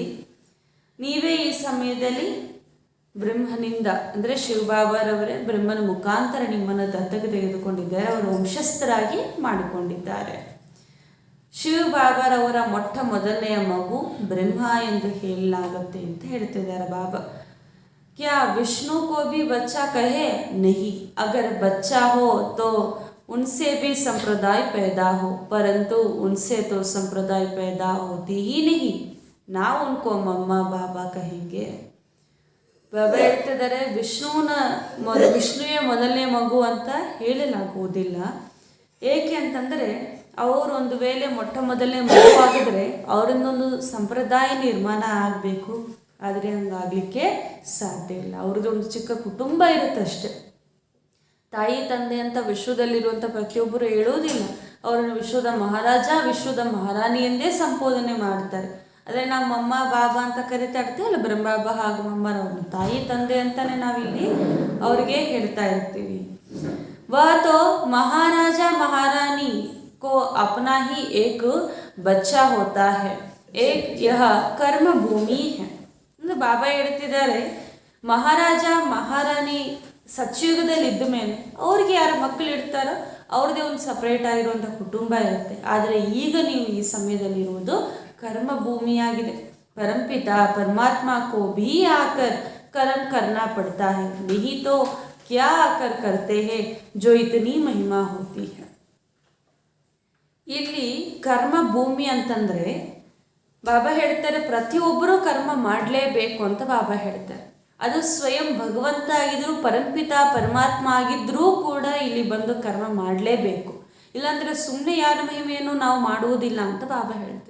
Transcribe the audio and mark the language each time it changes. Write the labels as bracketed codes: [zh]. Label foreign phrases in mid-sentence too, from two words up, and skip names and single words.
[kn] ನೀವೇ ಈ ಸಮಯದಲ್ಲಿ ಬ್ರಹ್ಮನಿಂದ ಅಂದರೆ ಶಿವಬಾಬಾರವರೇ ಬ್ರಹ್ಮನ ಮುಖಾಂತರ ನಿಮ್ಮನ್ನು ದತ್ತಕ್ಕೆ ತೆಗೆದುಕೊಂಡಿದ್ದಾರೆ, ಅವರ ವಂಶಸ್ಥರಾಗಿ ಮಾಡಿಕೊಂಡಿದ್ದಾರೆ. ಶಿವಬಾಬಾರವರ ಮೊಟ್ಟ ಮೊದಲನೆಯ ಮಗು ಬ್ರಹ್ಮ ಎಂದು ಹೇಳಲಾಗುತ್ತೆ ಅಂತ ಹೇಳ್ತಿದ್ದಾರೆ ಬಾಬಾ. [hi] क्या विष्णु को भी बच्चा कहे? नहीं। अगर बच्चा हो तो उनसे भी संप्रदाय पैदा हो, परंतु उनसे तो संप्रदाय पैदा होती ही नहीं, ना उनको मम्मा बाबा कहेंगे. [kn] ಬಾಬಾ ಹೇಳ್ತಿದ್ದಾರೆ ವಿಷ್ಣುವೇ ಮೊದಲನೇ ಮಗು ಅಂತ ಹೇಳಲಾಗುವುದಿಲ್ಲ. ಏಕೆ ಅಂತಂದರೆ ಅವರು ಒಂದು ವೇಳೆ ಮೊಟ್ಟ ಮೊದಲನೇ ಮಗು ಆಗಿದ್ರೆ ಅವರಿಂದೊಂದು ಸಂಪ್ರದಾಯ ನಿರ್ಮಾಣ ಆಗಬೇಕು. ಆದರೆ ಹಂಗಾಗಲಿಕ್ಕೆ ಸಾಧ್ಯ ಇಲ್ಲ. ಅವ್ರದ್ದು ಒಂದು ಚಿಕ್ಕ ಕುಟುಂಬ ಇರುತ್ತೆ ಅಷ್ಟೆ. ತಾಯಿ ತಂದೆ ಅಂತ ವಿಶ್ವದಲ್ಲಿರುವಂಥ ಪ್ರತಿಯೊಬ್ಬರು ಹೇಳೋದಿಲ್ಲ. ಅವರನ್ನು ವಿಶ್ವದ ಮಹಾರಾಜ ವಿಶ್ವದ ಮಹಾರಾಣಿ ಎಂದೇ ಸಂಬೋಧನೆ ಮಾಡ್ತಾರೆ. ಆದರೆ ನಾವು ಮಮ್ಮ ಬಾಬಾ ಅಂತ ಕರಿತಾ ಇರ್ತೀವಲ್ಲ, ಬ್ರಹ್ಮಬಾಬಾ ಹಾಗೂ ಮಮ್ಮರವ್ರನ್ನ ತಾಯಿ ತಂದೆ ಅಂತಲೇ ನಾವಿಲ್ಲಿ ಅವ್ರಿಗೆ ಹೇಳ್ತಾ ಇರ್ತೀವಿ. [hi] वह तो महाराजा महारानी को अपना ही एक बच्चा होता है, एक यह कर्म भूमि है. [kn] ಅಂದರೆ ಬಾಬಾ ಹೇಳ್ತಿದ್ದಾರೆ ಮಹಾರಾಜ ಮಹಾರಾಣಿ ಸತ್ಯುಗದಲ್ಲಿ ಇದ್ದ ಮೇಲೆ ಅವ್ರಿಗೆ ಯಾರು ಮಕ್ಕಳು ಇರ್ತಾರೋ ಅವ್ರದ್ದೇ ಒಂದು ಸಪ್ರೇಟ್ ಆಗಿರುವಂಥ ಕುಟುಂಬ ಇರುತ್ತೆ. ಆದರೆ ಈಗ ನೀವು ಈ ಸಮಯದಲ್ಲಿರುವುದು कर्म भूमियाಗಿದೆ. [hi] परमपिता परमात्मा को भी आकर कर्म करना पड़ता है, नहीं तो क्या आकर करते हैं जो इतनी महिमा होती है. [kn] ಇಲ್ಲಿ ಕರ್ಮ ಭೂಮಿ ಅಂತಂದರೆ ಬಾಬಾ ಹೇಳ್ತಾರೆ ಪ್ರತಿಯೊಬ್ಬರೂ ಕರ್ಮ ಮಾಡಲೇಬೇಕು ಅಂತ ಬಾಬಾ ಹೇಳ್ತಾರೆ. ಅದು ಸ್ವಯಂ ಭಗವಂತ ಆಗಿದ್ರೂ ಪರಂಪಿತ ಪರಮಾತ್ಮ ಆಗಿದ್ರೂ ಕೂಡ ಇಲ್ಲಿ ಬಂದು ಕರ್ಮ ಮಾಡಲೇಬೇಕು. ಇಲ್ಲಾಂದರೆ ಸುಮ್ಮನೆ ಯಾರ ಮಹಿಮೆಯನ್ನು ನಾವು ಮಾಡುವುದಿಲ್ಲ ಅಂತ ಬಾಬಾ ಹೇಳ್ತಿದ್ದಾರೆ.